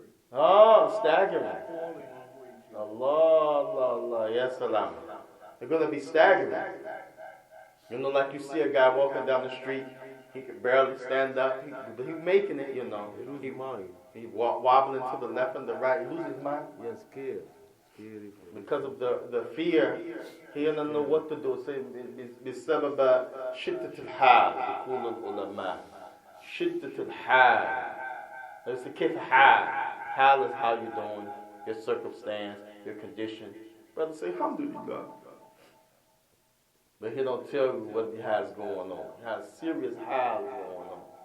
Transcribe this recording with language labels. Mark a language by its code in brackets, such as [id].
[en] Oh, staggering. Allah, Allah, Allah, yes, salam. They're going to be staggering. You know, like you see a guy walking down the street, he can barely stand up, but he's making it, you know. He wobbling to the left and the right. He loses his mind. Yes, scared. Because of the fear, he doesn't know what to do. [ar] Say, بسبب شدة الحال يقول العلماء. شدة الحال. [en] It's a كيف حال. How is how you're doing, your circumstance, your condition. Brother say, alhamdulillah. But he don't tell you what he has going on. He has serious hal going on.